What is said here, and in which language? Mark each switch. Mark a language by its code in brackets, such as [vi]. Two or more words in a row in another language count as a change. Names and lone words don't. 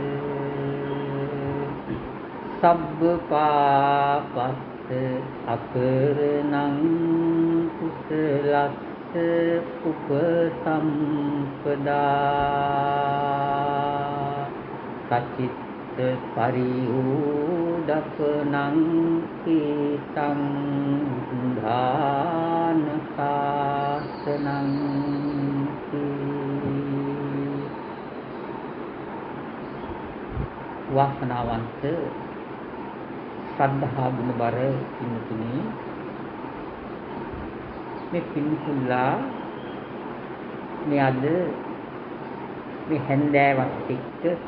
[pi] සබ්බ පාපස්ස අකරණං කුසලස්ස උපසම්පදා සචිත්ත පරිඋදපනං කීතං ධාන සාසනං [si] වාසනාවන්ත ශ්‍රද්ධා ගුණබර පින්තුනි මේ පින්තුල්ලා මේ අද මේ හැන්දෑවත් එක්ක